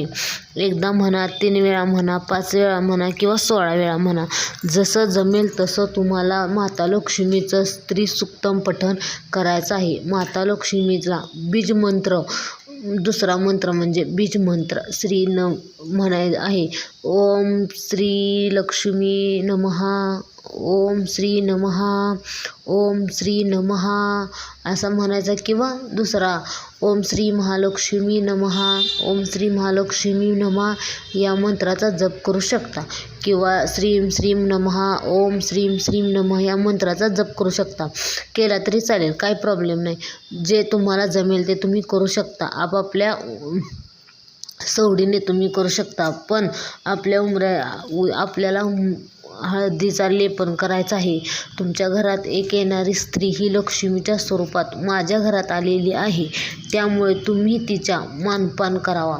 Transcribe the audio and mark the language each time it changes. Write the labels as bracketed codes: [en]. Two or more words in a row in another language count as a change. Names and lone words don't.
[mr] एकदा म्हणा, 3 वेळा म्हणा, 5 वेळा म्हणा किंवा 16 वेळा म्हणा, जसं जमेल तसं तुम्हाला माता लक्ष्मीचं स्त्री सुक्तम पठण करायचं आहे. माता लक्ष्मीचा बीज मंत्र, दुसरा मंत्र म्हणजे बीज मंत्र श्री म्हणायचं आहे. [sa] ओम श्री लक्ष्मी नमः, ओम श्री नमः, ओम श्री नमः [mr] असा म्हणायचा. किंवा दुसरा [sa] ओम श्री महालक्ष्मी नमः, ओम श्री महालक्ष्मी नमः [mr] या मंत्राचा जप करू शकता. [sa] किंवा श्रीम श्रीम नमः, ओम श्रीम श्रीम नमः [mr] या मंत्राचा जप करू शकता. केला तरी चालेल, काही प्रॉब्लेम नाही. जे तुम्हाला जमेल ते तुम्ही करू शकता. आपापल्या सवडीने तुम्ही करू शकता. पण आपल्याला हळदीचा लेपन करायचा आहे. तुमच्या घरात एक येणारी स्त्री ही लक्ष्मीच्या स्वरूपात माझ्या घरात आलेली आहे, त्यामुळे तुम्ही तिचा मानपान करावा.